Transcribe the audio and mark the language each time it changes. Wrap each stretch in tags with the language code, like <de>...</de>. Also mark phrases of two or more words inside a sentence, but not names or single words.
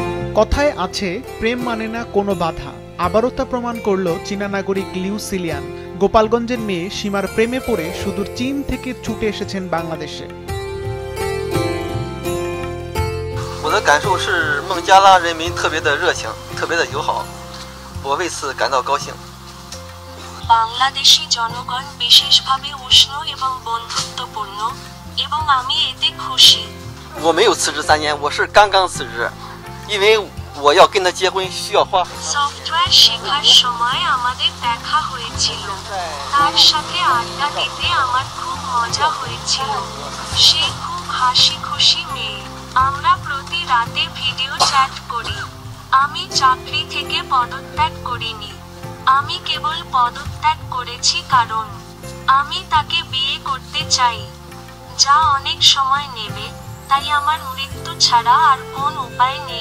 <bn>কথায় আছে প্রেম মানে না কোনো বাধা। আবারও তা প্রমাণ করল চীনা নাগরিক লিউ সিলিয়ান। গোপালগঞ্জের মেয়ে সীমার প্রেমে পড়ে সুদূর চীন থেকে ছুটে এসেছেন বাংলাদেশে।</bn> <zh>我的感受是孟加拉人民特别的热情，特别的友好，我为此感到高兴。</zh> <bn>বাংলাদেশী জনগণ বিশেষভাবে উষ্ণ এবং বন্ধুত্বপূর্ণ এবং আমি এতে খুশি।</bn> <zh>我没有辞职3年，我是刚刚辞职，因为我要跟他结婚需要花。</zh> <bn>সফটওয়্যার শেখার সময় আমাদের দেখা হয়েছিল, তার সাথে আড্ডা দিতে আমার খুব মজা হয়েছিল। সে খুব হাসি খুশি মেয়ে। আমরা প্রতি রাতে</bn> <en>video chat</en> <bn>করি। আমি চাকরি থেকে পদত্যাগ করিনি, আমি কেবল পদত্যাগ করেছি কারণ আমি তাকে বিয়ে করতে চাই, যা অনেক সময় নেবে, তাই আমার মৃত্যু ছাড়া আর কোন উপায় নেই।</bn>